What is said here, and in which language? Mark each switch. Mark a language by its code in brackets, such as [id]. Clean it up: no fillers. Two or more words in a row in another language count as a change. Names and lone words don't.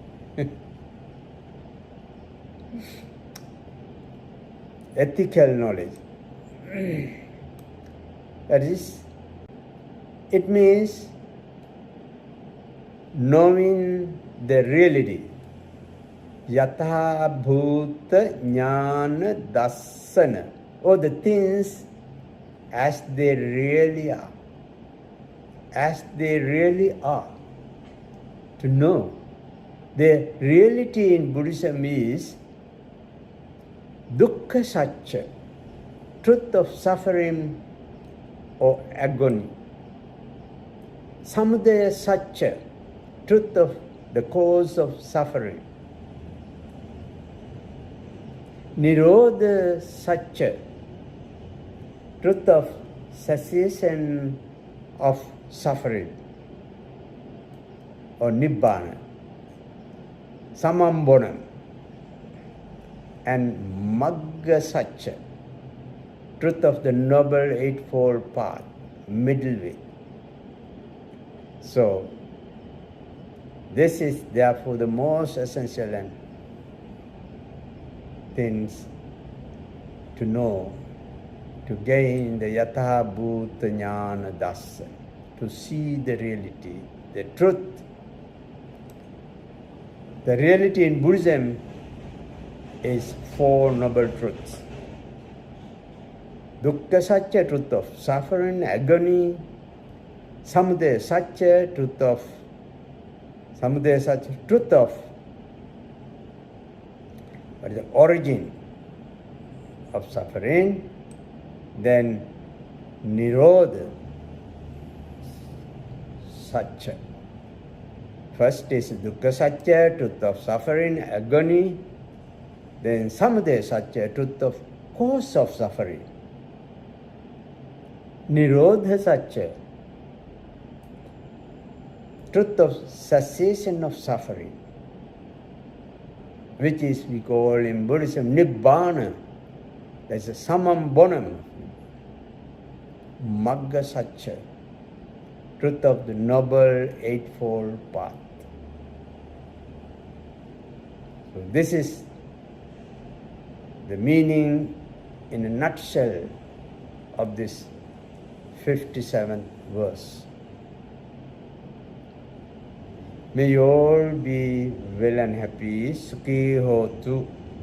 [en] Ethical knowledge. That is, it means knowing the reality. [pi] Yatha bhuta jnana dassana, [en] or the things as they really are. As they really are. To know. The reality in Buddhism is [pi] dukkha satya, [en] truth of suffering or agony. [pi] Samudaya satya, [en] truth of the cause of suffering. [pi] Nirodha satya, [en] truth of cessation of suffering or nibbana. Samambonam. And [pi] magga satya, [en] truth of the Noble Eightfold Path, middle way. So, this is therefore the most essential and things to know, to gain the [pi] yatha bhuta jnana dassa, [en] to see the reality, the truth. The reality in Buddhism is Four Noble Truths. [pi] Dukkha satya, [en] truth of suffering, agony. [pi] Samudaya satya, [en] truth of what is the origin of suffering. [pi] Then Nirodha satya. [en] First is [pi] dukkha satya, [en] truth of suffering, agony. [pi] Then samudaya satya, [en] truth of cause of suffering. [pi] Nirodha satya, [en] truth of cessation of suffering, which is we call in Buddhism Nibbana. There's a samam bonam, [pi] magga satcha, [en] truth of the Noble Eightfold Path. So this is the meaning in a nutshell of this 57th verse. May you all be well and happy. [pi] Sukhi hotu.